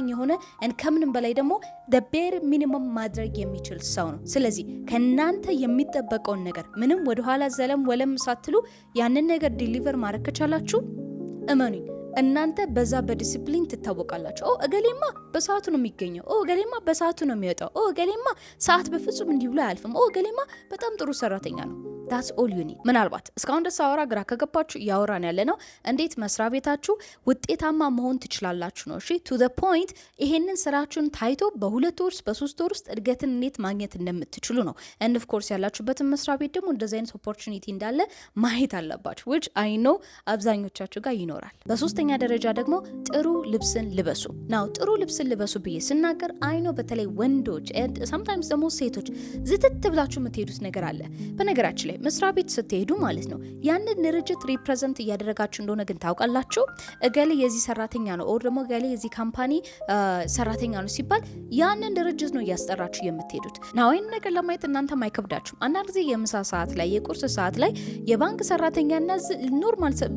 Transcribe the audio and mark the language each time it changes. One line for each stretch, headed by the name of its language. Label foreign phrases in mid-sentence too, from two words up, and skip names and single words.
Amharic: የሆነ ከምንም በላይ ደግሞ
English: bare minimum
Amharic: ማድረግ የሚችል ሰው ነው። ስለዚህ ከናንተ የሚጠበቀውን ነገር ምንም ወደኋላ ዘለም ወለም ሳትሉ ያንን ነገር ዲሊቨር ማድረግ ከቻላችሁ እመኑኝ እናንተ በዛ በዲሲፕሊን ትታወቃላችሁ። እገሌማ በሰዓቱ ነው የሚገኘው፣ እገሌማ በሰዓቱ ነው የሚወጣው፣ እገሌማ ሰዓት በፍጹም እንዲህ ብሎ አያልፍም፣ እገሌማ በጣም ጥሩ ሰራተኛ ነው።
English: that's all you need።
Amharic: ምናልባት እስካሁን ደስ አወራ ግራ ከገባችሁ እያወራን ያለ ነው እንዴት መስሪያ ቤታችሁ ውጤታማ መሆን ትችላላችሁ ነው። እሺ
English: to the point
Amharic: ይሄንን ስራችሁን ታይቶ በ2 ወር በ3 ወር ውስጥ እድገትን እንዴት ማግኘት እንደምትችሉ ነው። and
English: of course
Amharic: ያላችሁበትን መስሪያ ቤት ደግሞ እንደዚህ አይነት ኦፖርቹኒቲ እንዳለ ማየት አለባችሁ
English: which I know
Amharic: አብዛኞቻችሁ ጋር ይኖራል። በሶስተኛ ደረጃ ደግሞ ጥሩ ልብስን ልበሱ ነው። ጥሩ ልብስን ልበሱ ብዬ ስናገር
English: I know
Amharic: በተለይ ወንዶች
English: and sometimes
Amharic: ደግሞ ሴቶች ዝትት ብላችሁ የምትሄዱት ነገር አለ። በነገራችን ላይ መስሪያ ቤት ስትሄዱ ማለት ነው ያንን ድርጅት ሪፕሬዘንት እያደረጋችሁ እንደሆነ ግን ታውቃላችሁ። እገሌ የዚህ ሰራተኛ ነው ኦር ደግሞ እገሌ የዚህ ካምፓኒ ሰራተኛ ነው ሲባል ያንን ድርጅት ነው እያስጠራችሁ የምትሄዱት። ናው ይሄን ነገር ለማየት እናንተም አይከብዳችሁም። አንዳንድ ጊዜ የምሳ ሰዓት ላይ የቁርስ ሰዓት ላይ የባንክ ሰራተኛና ኖርማል